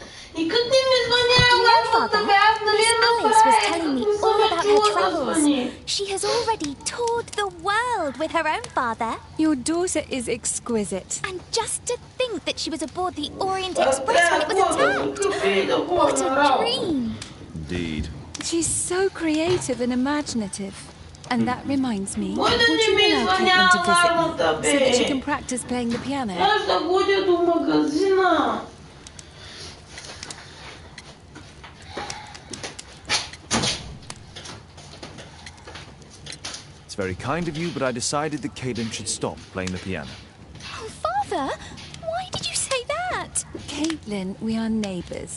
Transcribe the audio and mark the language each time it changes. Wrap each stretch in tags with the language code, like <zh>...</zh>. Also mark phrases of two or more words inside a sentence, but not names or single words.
<bg>Никак не ми звънява,</bg> <en>You know,</en> <bg>лапата</bg> <en>Father,</en> <bg>бях, нали</bg> <en>Miss</en> <bg>я</bg> <en>Alice was</en> <bg>направих,</bg> <en>telling me</en> <bg>не съм</bg> <en>all</en> <bg>я</bg> <en>about her</en> <bg>чула да</bg> <en>travels.</en> <bg>звъни.</bg> <en>She has already toured the world with her own father. Your daughter is exquisite. And just to think that she was aboard the Orient Express when it was attacked. What a dream! Indeed. She's so creative and imaginative. And that reminds me, Why would don't you you allow mean Caitlin to visit</en> <bg>alarmата,</bg> <en>me so that she</en> <bg>бе?</bg> <en>can practice playing the piano?</en> <bg>Аз да ходя до магазина.</bg> <en>It's very kind of you, but I decided that Caitlin should stop playing the piano. Oh, Father, why did you say that? Caitlin, we are neighbours.</en>